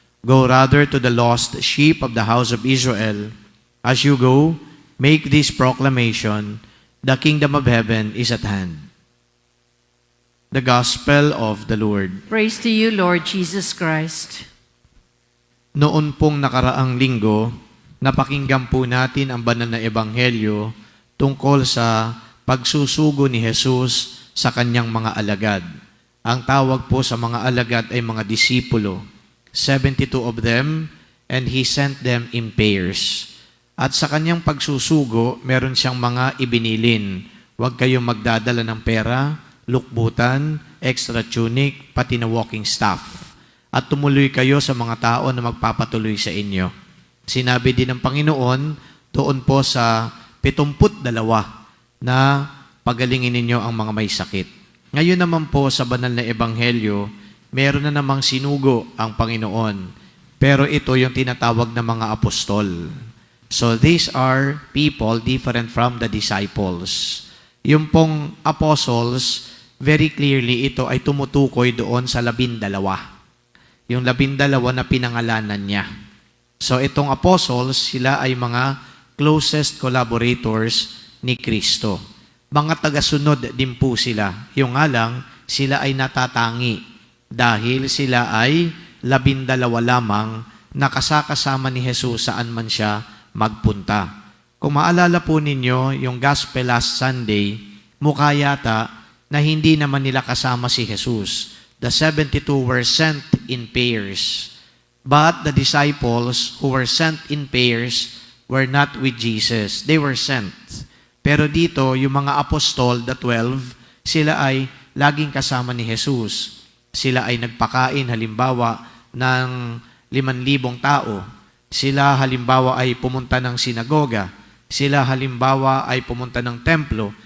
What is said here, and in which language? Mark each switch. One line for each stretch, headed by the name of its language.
English: Go rather to the lost sheep of the house of Israel. As you go, make this proclamation: the kingdom of heaven is at hand." The Gospel of the Lord. Praise to you, Lord Jesus Christ.
Filipino: Noon pong nakaraang linggo, napakinggan po natin ang banal na ebanghelyo tungkol sa pagsusugo ni Jesus sa kanyang mga alagad. Ang tawag po sa mga alagad ay mga disipulo.
English: 72 of them, and he sent them in pairs.
Filipino: At sa kanyang pagsusugo, meron siyang mga ibinilin. Huwag kayong magdadala ng pera, lukbutan, extra tunic, pati na walking staff. At tumuloy kayo sa mga tao na magpapatuloy sa inyo. Sinabi din ng Panginoon doon po sa 72 na pagalingin ninyo ang mga may sakit. Ngayon naman po sa banal na ebanghelyo, meron na namang sinugo ang Panginoon. Pero ito yung tinatawag na mga apostol.
English: So these are people different from the disciples.
Filipino: Yung pong apostles, very clearly ito ay tumutukoy doon sa 12. Yung 12 na pinangalanan niya. So itong apostles, sila ay mga closest collaborators ni Kristo. Mga tagasunod din po sila. Yung nga lang, sila ay natatangi dahil sila ay 12 lamang na kasakasama ni Jesus saan man siya magpunta. Kung maalala po ninyo, yung Gospel last Sunday, mukha yata na hindi naman nila kasama si Jesus.
English: The 72 were sent in pairs. But the disciples who were sent in pairs were not with Jesus. They were sent.
Filipino: Pero dito, yung mga apostol, the 12, sila ay laging kasama ni Jesus. Sila ay nagpakain, halimbawa, ng 5,000 tao. Sila, halimbawa, ay pumunta ng sinagoga. Sila, halimbawa, ay pumunta ng templo.